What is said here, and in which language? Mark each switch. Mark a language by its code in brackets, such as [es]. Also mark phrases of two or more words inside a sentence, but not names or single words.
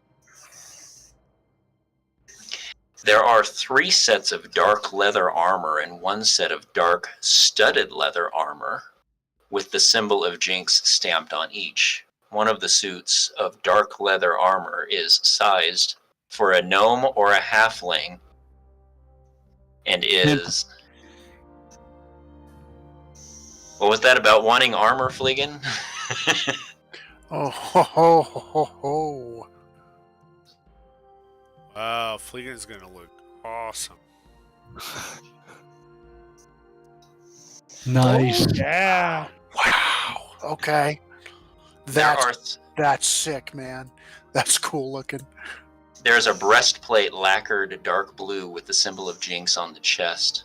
[en] There are 3 sets of dark leather armor and 1 set of dark studded leather armor with the symbol of Jinx stamped on each. One of the suits of dark leather armor is sized for a gnome or a halfling and is... What was that about wanting armor, Fleegan? Oh ho ho ho ho ho. Wow, Fleegan's gonna look awesome. Nice. Yeah. Wow. Okay. There That's sick, man. That's cool looking. There's a breastplate lacquered dark blue with the symbol of Jinx on the chest.